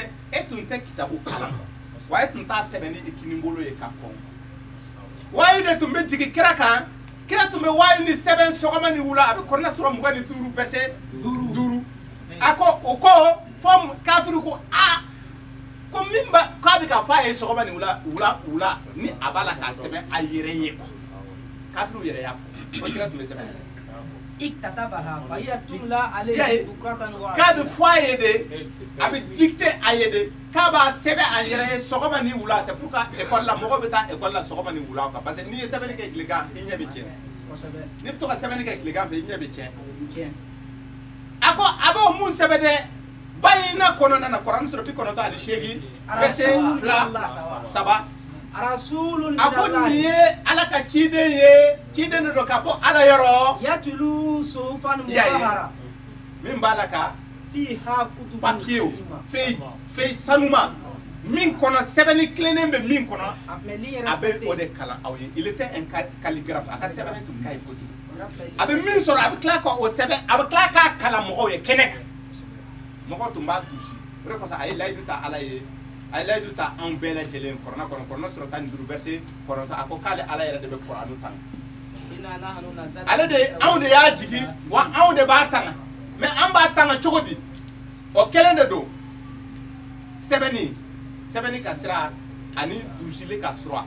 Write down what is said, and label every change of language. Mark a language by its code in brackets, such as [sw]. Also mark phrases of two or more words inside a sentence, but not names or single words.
[bm] e tun tɛ kitabu kalan wa e tun t'a sɛbɛnni i kinibolo ye ka kɔn wayi de tun bɛ jigin kira kan kira tun bɛ wayi ni sɛbɛn sɔgɔma ni wula a bɛ Kuranɛ sura 25 verset 5 a ko o ko fɔ kafiru ko a ko min ba k'a bɛ ka fɔ a ye sɔgɔma ni wula ni a b'a la k'a sɛbɛn a yɛrɛ ye quoi kafiru yɛrɛ y'a fɔ ko kira tun bɛ sɛbɛn k'a bɛ fɔ a ye de a bɛ dicter a ye de k'a b'a sɛbɛn a yɛrɛ ye sɔgɔma ni wula [fr] c'est pour que école [bm] la mɔgɔ bɛ taa école la sɔgɔma ni wula [fr] quoi parce que [bm] n'i ye sɛbɛnni kɛ tilegan i ɲɛ bɛ tiɲɛ n'i bɛ to ka sɛbɛnni kɛ tilegan fɛ i ɲɛ bɛ tiɲɛ a ko a b'o mun sɛbɛn dɛ bayina kɔnɔna na Kuranɛ sura 98 verset 2-3 a ko nin ye ala ka ciden ye ciden de don ka bɔ ala yɔrɔ min b'a la ka papiyew fɛn sanuma min kɔnɔ sɛbɛnni tilennen bɛ min kɔnɔ a bɛ o de kalan aw ye [fr] il était un calligraphe [bm] a ka sɛbɛnni tun ka ɲi kojugu a bɛ min sɔrɔ a bɛ tila ka o sɛbɛn a bɛ tila k'a kalan mɔgɔw ye kɛnɛ kan mɔgɔw tun b'a tusi o de kosɔn a ye layidu ta ala ye a ye layidu ta anw bɛɛ lajɛlen Kuranɛ kɔnɔ Kuranɛ sura 15 verset 9 a ko k'ale ala yɛrɛ de bɛ Kuranɛ tanga ale de anw de y'a jigin wa anw de b'a tanga mais an b'a tanga cogo di o kelen de don sɛbɛnni ka sira ani dusili ka